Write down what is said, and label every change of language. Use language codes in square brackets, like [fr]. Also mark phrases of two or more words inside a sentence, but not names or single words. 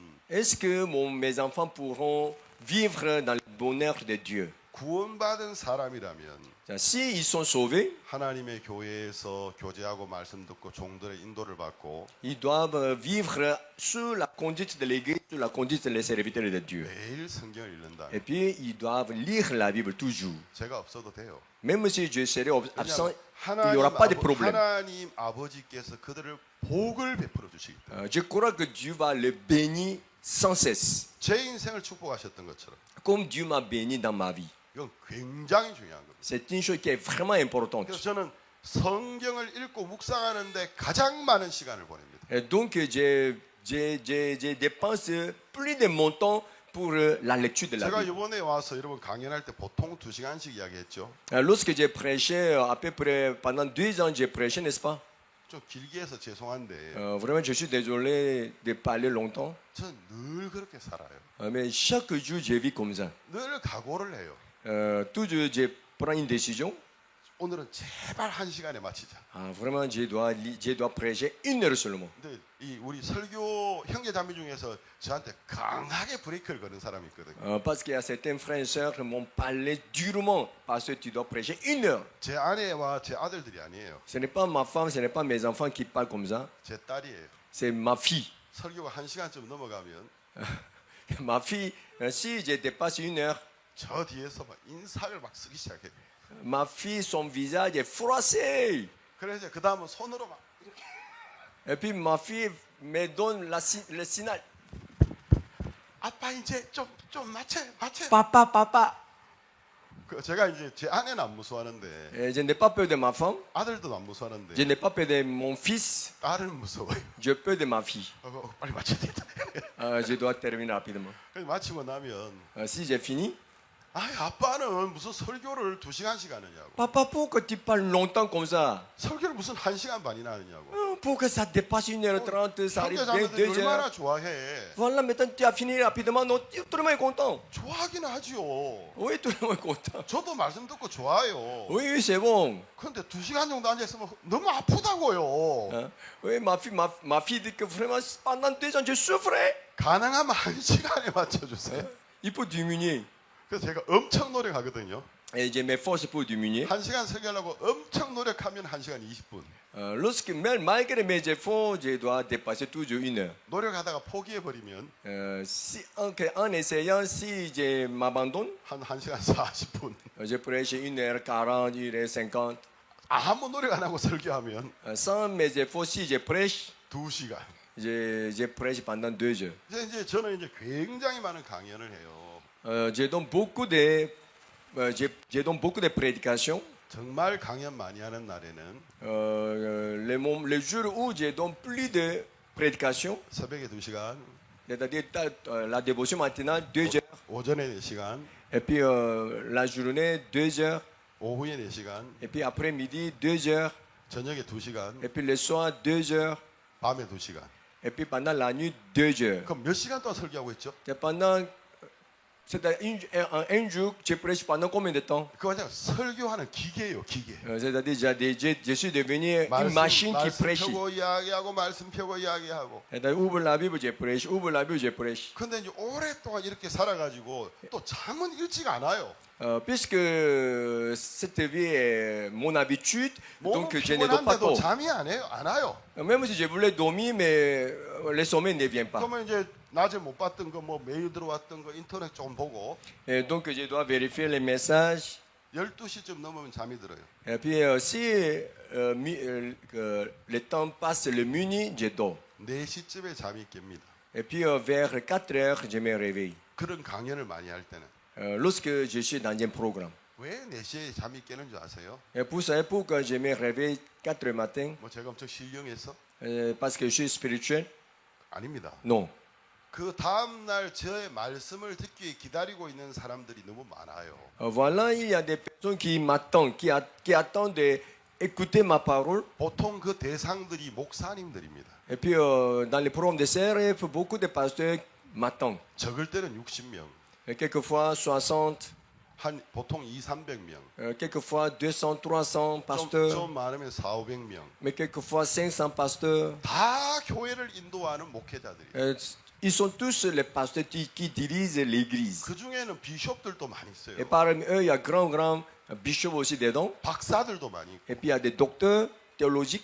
[fr] est-ce que mes enfants pourront vivre dans le bonheur de Dieu? [ko] 구원받은 사람이라면 [fr] S'ils sont sauvés, [ko] 하나님의 교회에서 교제하고 말씀 듣고 종들의 인도를 받고 [fr] ils doivent vivre sous la conduite de l'Église, sous la conduite des serviteurs de Dieu. [ko] 매일 성경을 읽는다. [fr] Et puis, ils doivent lire la Bible toujours. [ko] 제가 없어도 돼요. [fr] Même si je serai absent, [ko] 왜냐하면 [fr] il n'y aura pas de problème. [ko] 하나님 아버지께서 그들을 복을 베풀어 주시기 때문에 [fr] Je crois que Dieu va le bénir sans cesse, [ko] 제 인생을 축복하셨던 것처럼 [fr] comme Dieu m'a béni dans ma vie. [ko] 이건 굉장히 중요한 겁니다. [fr] C'est une chose qui est vraiment importante. [ko] 그래서 저는 성경을 읽고 묵상하는데 가장 많은 시간을 보냅니다. [fr] Et donc, j'ai dépensé plus de mon temps pour la lecture de la [ko] 제가 [fr] Bible. [ko] 이번에 와서 여러분 강연할 때 보통 2시간씩 이야기했죠. [fr] Lorsque j'ai prêché, à peu près pendant 2 ans, j'ai prêché, n'est-ce pas? [ko] 좀 길게 해서 죄송한데 [fr] Vraiment, je suis désolé de parler longtemps. [ko] 저는 늘 그렇게 살아요. [fr] Mais chaque jour, je vis comme ça. [ko] 늘 각오를 해요. [fr] Toujours, je prends une décision. [ko] 오늘은 제발 1시간에 마치자. [fr] Vraiment, je dois prêcher 1 heure seulement. [ko] 근데 이 우리 설교 형제 자매 중에서 저한테 강하게 브레이크를 거는 사람이 있거든요. [fr] Parce qu'il y a certains frères et sœurs qui m'ont parlé durement parce que tu dois prêcher 1 heure. [ko] 제 아내와 제 아들들이 아니에요. [fr] Ce n'est pas ma femme, ce n'est pas mes enfants qui parlent comme ça. [ko] 제 딸이에요. [fr] C'est ma fille. [ko] 설교가 1시간쯤 넘어가면 [fr] Ma fille, si je dépasse 1 heure, [ko] 저 뒤에서 막 인상을 막 쓰기 시작해요. [fr] ma fille, son visage est froissé. [ko] 그래서 그 다음은 손으로 막 이렇게 [fr] Et puis ma fille me donne le signal. [ko] 아빠 이제 좀 마쳐. [fr] Papa, papa. [ko] 그 제가 이제 제 아내는 안 무서워하는데 [fr] Et je n'ai pas peur de ma femme. [ko] 아들도 안 무서워하는데 [fr] Je n'ai pas peur de mon fils. [ko] 딸은 무서워요. [fr] J'ai peur de ma fille. [ko] 빨리 마쳐야 되겠다. [fr] Je dois terminer rapidement. [ko] 그래서 마치고 나면 [fr] Si j'ai fini, [ko] 아빠는 무슨 설교를 2시간씩 하느냐고. [fr] papa, pourquoi tu parles longtemps comme ça? [ko] 설교를 무슨 1시간 반이나 하느냐고. [fr] Pourquoi ça dépasse 1h30, ça arrive bien [ko] 형제자매들이 2 얼마나 [fr] heures? [ko] 좋아해. [fr] Voilà, maintenant tu as fini rapidement. Non, tout le monde est content. [ko] 좋아하긴 하지요. [fr] Oui, tout le monde est content. [ko] 저도 말씀 듣고 좋아요. [fr] Oui, oui, c'est bon. [ko] 근데 2시간 정도 앉아있으면 너무 아프다고요. [fr] Hein? Oui, ma fille dit que vraiment, pendant 2 ans, je souffrais. [ko] 가능하면 1시간에 맞춰주세요. [fr] Il faut diminuer. [ko] 그래서 제가 엄청 노력하거든요. [fr] Et je m'efforce pour diminuer. [ko] 1시간 설교하려고 엄청 노력하면 1시간 20분. [fr] Malgré mes efforts, je dois dépasser toujours 1 heure. [ko] 노력하다가 포기해버리면 [fr] En essayant, si je m'abandonne, [ko] 한 1시간 40분. [fr] je prêche 1h40, 1h50. [ko] 아무 노력 안 하고 설교하면 [fr] Sans mes efforts, si je prêche, [ko] 2시간. [fr] je prêche pendant 2 heures. [ko] 이제 저는 이제 굉장히 많은 강연을 해요. [fr] Je donne beaucoup de prédications. [ko] 정말 강연 많이 하는 날에는 [fr] Les jours où je donne plus de prédications, [ko] 새벽에 2시간, [fr] c'est-à-dire la dévotion matinale, 2 heures. [ko] 오전에 4시간, [fr] Et puis la journée, 2 heures. [ko] 오후에 4시간, [fr] Et puis après-midi, 2 heures. [ko] 저녁에 2시간, [fr] Et puis le soir, 2 heures. [ko] 밤에 2시간. [fr] Et puis pendant la nuit, 2 heures. [ko] 그럼 몇 시간 동안 설교하고 있죠? [fr] C'est-à-dire un jour, je prêche pendant combien de temps? [ko] 그거 그냥 설교하는 기계예요, 기계. [fr] C'est-à-dire, je suis devenu une machine qui [ko] 말씀 [fr] prêche. [ko] 펴고 이야기하고 말씀 펴고 이야기하고. [fr] C'est-à-dire, ouvre la Bible, je prêche. Ouvre la Bible, je prêche. [ko] 근데 이제 오랫동안 이렇게 살아가지고 또 잠은 일찍 안 와요. [fr] Puisque cette vie est mon habitude, donc [ko] 몸은 [fr] je ne dors pas [ko] 피곤한데도 [fr] tôt. [ko] 잠이 안 와요. [fr] Même si je voulais dormir, mais le sommeil ne vient pas. [ko] 그러면 이제 낮에 못 봤던 거, 뭐 메일 들어왔던 거 인터넷 좀 보고 [fr] Et donc je dois vérifier les messages. [ko] 12시쯤 넘으면 잠이 들어요. [fr] Et puis si le temps passe le minuit, je dors. [ko] 4시쯤에 잠이 깹니다. [fr] Et puis vers 4 heures, je me réveille. [ko] 그런 강연을 많이 할 때는 [fr] Lorsque je suis dans un programme. [ko] 왜 4시에 잠이 깨는 줄 아세요? [fr] Et pour ça, pourquoi je me réveille 4 heures matin? [ko] 뭐 제가 엄청 신령해서? [fr] Parce que je suis spirituel? [ko] 아닙니다. [fr] Non. [ko] 그 다음 날 저의 말씀을 듣기 위해 기다리고 있는 사람들이 너무 많아요. [fr] Voilà, il y a des personnes qui m'attendent, qui attendent d'écouter ma parole. [ko] 보통 그 대상들이 목사님들입니다. [fr] Et puis, dans les programmes de CRF, beaucoup de pasteurs matin. [ko] 적을 때는 60명, [fr] Quelquefois 60, [ko] 한 보통 200~300명, [fr] quelquefois 200, 300 pasteurs, [ko] 좀 많으면 400~500명. [fr] mais quelquefois 500 pasteurs. [ko] 다 교회를 인도하는 목회자들이. [fr] Ils sont tous les pasteurs qui dirigent l'église. [ko] 그 중에는 비숍들도 많이 있어요. [fr] Et parmi eux, il y a grand bishop aussi dedans. [ko] 박사들도 많이 있고, [fr] Et puis il y a des docteurs théologiques.